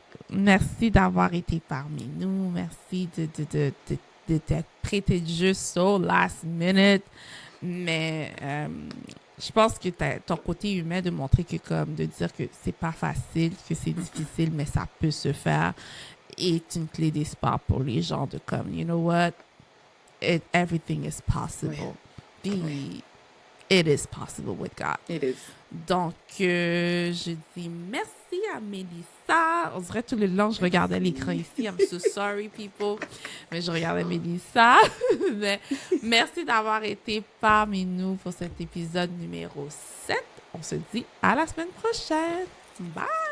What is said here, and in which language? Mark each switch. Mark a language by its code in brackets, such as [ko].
[fr] Merci d'avoir été parmi nous. Merci de t'être prêté de jeu [en] so last minute. [fr] Mais je pense que ton côté humain de montrer que comme de dire que c'est pas facile, que c'est difficile, mais ça peut se faire est une clé d'espoir pour les gens de comme, [en] you know what, everything is [fr] Oui, [en] possible. [fr] oui, Puis, [en] it is possible with God. it is. [fr] Donc, je dis merci à Mélissa. On dirait tout le long, je regardais Merci. l'écran ici. [en] I'm so sorry, people. [fr] Mais je regardais Mélissa. Mais merci d'avoir été parmi nous pour cet épisode numéro 7. On se dit à la semaine prochaine. Bye!